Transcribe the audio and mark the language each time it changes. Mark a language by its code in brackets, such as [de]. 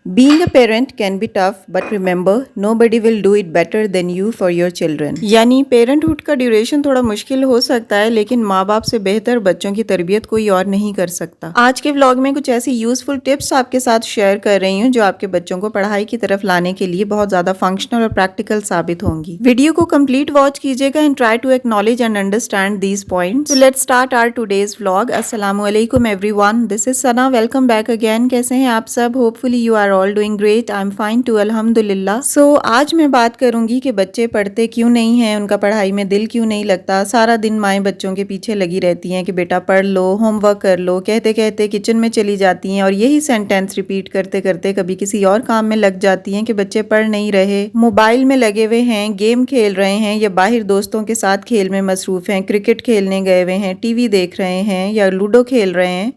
[en] Being a parent can be tough, but remember, nobody will do it better than you for your children. [ur] یعنی parent کا duration تھوڑا مشکل ہو سکتا ہے، لیکن ماں باپ سے بہتر بچوں کی تربیت کوئی اور نہیں کر سکتا۔ آج کے ولاگ میں کچھ ایسی یوزفل ٹپس آپ کے ساتھ شیئر کر رہی ہوں جو آپ کے بچوں کو پڑھائی کی طرف لانے کے لیے بہت زیادہ فنکشنل اور پریکٹیکل ثابت ہوں گی۔ ویڈیو کو کمپلیٹ واچ کیجیے گا and [en] Try to acknowledge and understand these points. So let's start our today's vlog. السلام علیکم everyone. This is Sana. Welcome back again. [ur] کیسے ہیں آپ سب؟ [en] Hopefully you are all doing great. I'm fine too, [ur] الحمدللہ۔ So آج میں بات کروں گی کہ بچے پڑھتے کیوں نہیں ہیں، ان کا پڑھائی میں دل کیوں نہیں لگتا۔ سارا دن مائیں بچوں کے پیچھے لگی رہتی ہیں کہ بیٹا پڑھ لو، ہوم ورک کر لو، کہتے کہتے کچن میں چلی جاتی ہیں اور یہی سینٹینس ریپیٹ کرتے کرتے کبھی کسی اور کام میں لگ جاتی ہیں کہ بچے پڑھ نہیں رہے، موبائل میں لگے ہوئے ہیں، گیم کھیل رہے ہیں یا باہر دوستوں کے ساتھ کھیل میں مصروف ہیں، کرکٹ کھیلنے گئے ہوئے ہیں، ٹی وی دیکھ رہے ہیں یا لوڈو کھیل رہے ہیں۔